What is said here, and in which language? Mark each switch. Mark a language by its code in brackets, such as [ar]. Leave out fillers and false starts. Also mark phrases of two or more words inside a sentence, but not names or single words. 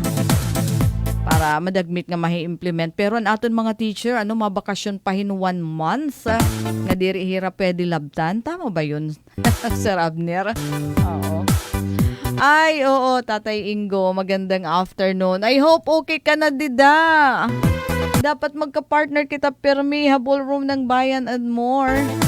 [war] Para madagmit nga mahi-implement. Pero ang aton mga teacher, mabakasyon pa hin 1 month. Nga diri hira pwede labtan. [tl] Tama ba yun, Sir Abner? Oo. Ay, oo, Tatay Ingo, magandang afternoon. [en] I hope okay [war] ka na, dida. Dapat magka-partner kita, Permi, Habol Room ng Bayan and more.